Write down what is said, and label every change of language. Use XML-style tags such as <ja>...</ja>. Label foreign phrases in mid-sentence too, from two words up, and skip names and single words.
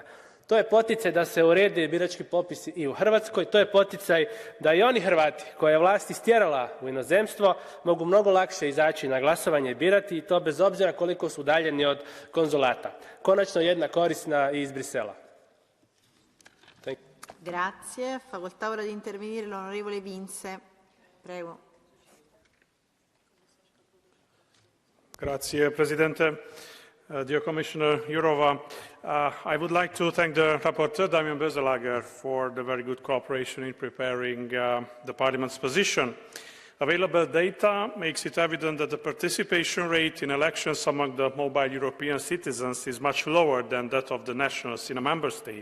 <hr>To je poticaj da se urede birački popisi i u Hrvatskoj, to je poticaj da i oni Hrvati koje je vlast istjerala u inozemstvo mogu mnogo lakše izaći na glasovanje i birati i to bez obzira koliko su udaljeni od konzulata. Konačno jedna korisna i iz Brisela.</hr> <it>Grazie. Facoltà ora di intervenire l'onorevole Vince. Prego. Grazie, Presidente.</it> <en>Dear Commissioner Jourova, I would like to thank the rapporteur, Damian Bezelager, for the very good cooperation in preparing the Parliament's position. Available data makes it evident that the participation rate in elections among the mobile European citizens is much lower than that of the nationals in a member state.</en>